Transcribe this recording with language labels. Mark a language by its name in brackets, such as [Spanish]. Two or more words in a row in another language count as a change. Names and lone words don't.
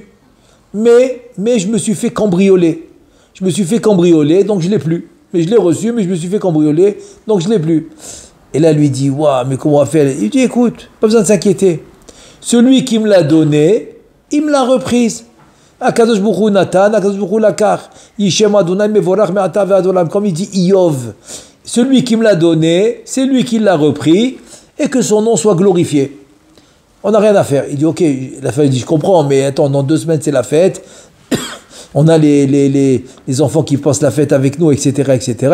[French] Mais je me suis fait cambrioler. Donc je ne l'ai plus. Mais je l'ai reçu, mais je me suis fait cambrioler, donc je ne l'ai plus. Et là, lui dit waouh, mais comment on va faire? Il dit écoute, pas besoin de s'inquiéter. Celui qui me l'a donné, il me l'a reprise. [Hebrew] הקדוש ברוך הוא נתן, הקדוש ברוך הוא לקח, יהי שם אדוני מבורך מעתה ועד עולם, [French] comme il dit Iyov. Celui qui me l'a donné, c'est lui qui l'a repris, et que son nom soit glorifié. On n'a rien à faire. Il dit ok, la fête dit je comprends, mais attends, dans 2 semaines c'est la fête. on a les enfants qui passent la fête avec nous, etc., etc.